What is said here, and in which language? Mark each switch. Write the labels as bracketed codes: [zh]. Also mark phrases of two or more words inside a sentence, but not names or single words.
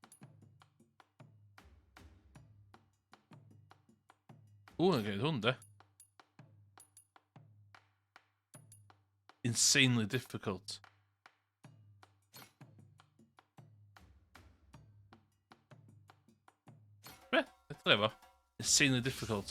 [cy] O, yn gwneud hwn, de. [en] Insanely difficult. [cy] Be? Ydw efo. [en] Insanely difficult.